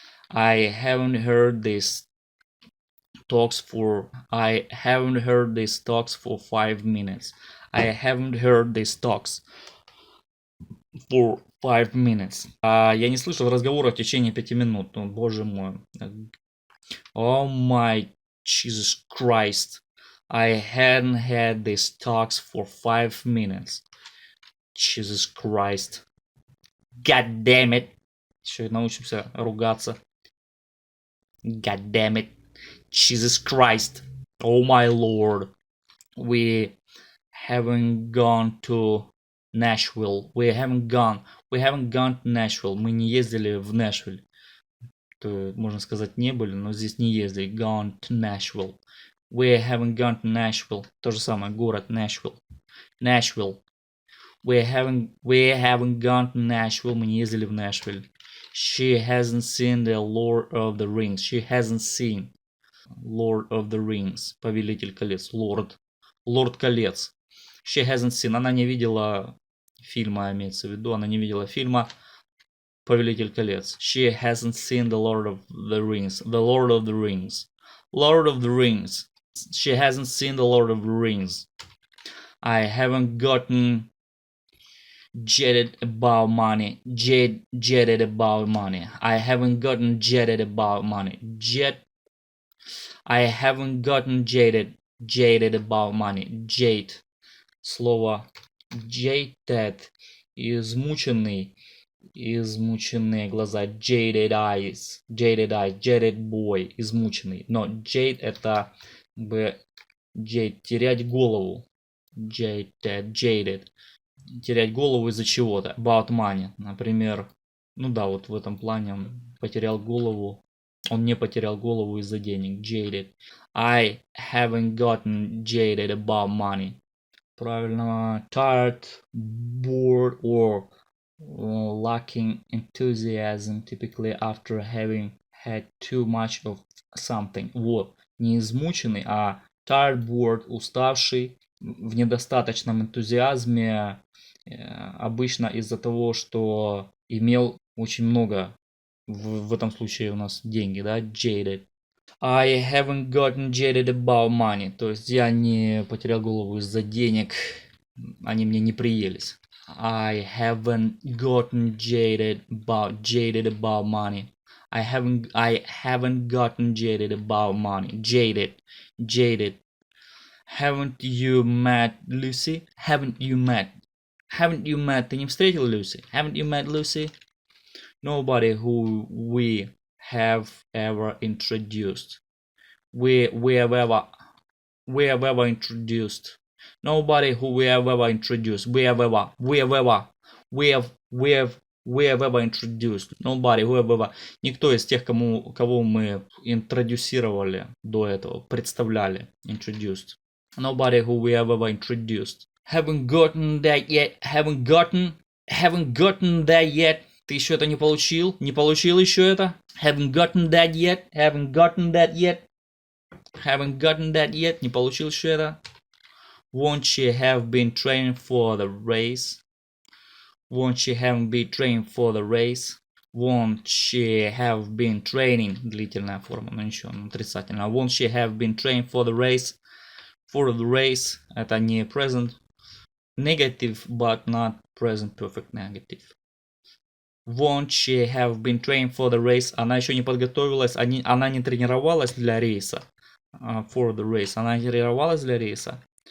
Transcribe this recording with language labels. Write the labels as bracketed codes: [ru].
[en] I haven't heard these talks for 5 minutes. I haven't heard these talks for 5 minutes. [ru] Я не слышал разговора в течение 5 минут. Ну, боже мой. [en] Oh my Jesus Christ. I hadn't had these talks for 5 minutes. Jesus Christ. God damn it. [ru] Еще научимся ругаться. [en] God damn it. Jesus Christ. Oh my Lord. We haven't gone to Nashville. We haven't gone to Nashville. [ru] Мы не ездили в Нэшвилл. То, можно сказать, не были, но здесь не ездили. [en] Gone to Nashville. We haven't gone to Nashville. [ru] То же самое, город Nashville. [en] Nashville. We haven't gone to Nashville. [ru] Мы не ездили в Нэшвилл. [en] She hasn't seen the Lord of the Rings. She hasn't seen Lord of the Rings. [ru] Повелитель колец. Лорд колец. [en] She hasn't seen. [ru] Она не видела фильма, имеется в виду. Она не видела фильма Повелитель колец. [en] She hasn't seen the Lord of the Rings. The Lord of the Rings. Lord of the Rings. She hasn't seen the Lord of the Rings. I haven't gotten jetted about money. Jetted about money. I haven't gotten jetted about money. I haven't gotten jaded about money. Jade. [ru] Слово jaded. Измученные глаза. [en] Jaded eyes. Jaded boy. [ru] Измученный. Но jade это jade, терять голову. [en] Jaded. [ru] Терять голову из-за чего-то. [en] About money. [ru] Например, ну да, вот в этом плане он потерял голову. Он не потерял голову из-за денег. [en] Jaded. I haven't gotten jaded about money. [ru] Правильно. [en] Tired, bored or lacking enthusiasm, typically after having had too much of something. [ru] Вот. Не измученный, а [en] tired, bored, [ru] уставший, в недостаточном энтузиазме, обычно из-за того, что имел очень много, в этом случае у нас деньги, да, jaded. [en] I haven't gotten jaded about money, [ru] то есть я не потерял голову из-за денег, они мне не приелись. [en] I haven't gotten jaded about money. I haven't gotten jaded about money. Jaded. Haven't you met Lucy? Haven't you met? [ru] Ты не встретил Люси? [en] Haven't you met Lucy? Nobody who we have ever introduced. We have ever introduced. Nobody who we have ever introduced. We have we have ever introduced. Nobody who have ever. [ru] Никто из тех, кого мы интродюсировали до этого, представляли. [en] Introduced. Nobody who we have ever introduced. Haven't gotten that yet. Haven't gotten that yet. [ru] Ты еще это не получил? Не получил еще это? [en] Haven't gotten that yet. Haven't gotten that yet. Haven't gotten that yet. [ru] Не получил еще это? [en] Won't she have been training for the race? Won't she have been training for the race? Won't she have been training? [ru] Длительная форма, но ничего, отрицательно. [en] Won't she have been training for the race? For the race. [ru] Это не [en] present negative, but not present perfect negative. Won't she have been training for the race? [ru] Она еще не подготовилась, она не тренировалась для рейса. [en] For the race. [ru] Она не тренировалась для рейса.